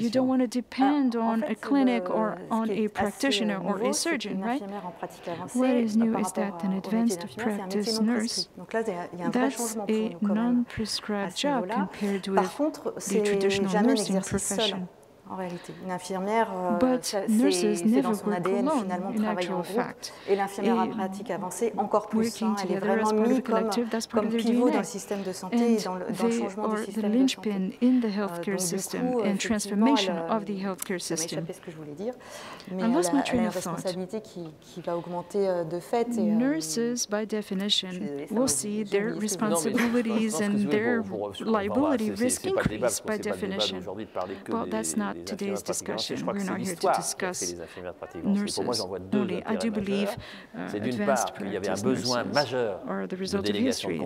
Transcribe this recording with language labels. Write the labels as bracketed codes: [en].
[en] You don't want to depend on a clinic or on a practitioner or a surgeon, right? What is new is that an advanced practice nurse, that's a non-prescribed job compared with the traditional nursing profession. [fr] En réalité, une infirmière, c'est dans son ADN finalement de travailler en groupe, et l'infirmière en pratique avancée encore plus. Elle est vraiment mise comme pivot dans le système de santé et dans le changement du système de santé. [en] In the healthcare system and transformation of the healthcare system. [fr] C'est ce que je voulais dire, mais la responsabilité qui va augmenter de fait. [en] Nurses, by definition, will see their responsibilities and their liability risk increase by definition. Well, that's not today's discussion. We're not here to discuss nurses only. I do believe advanced practice nurses are the result of history.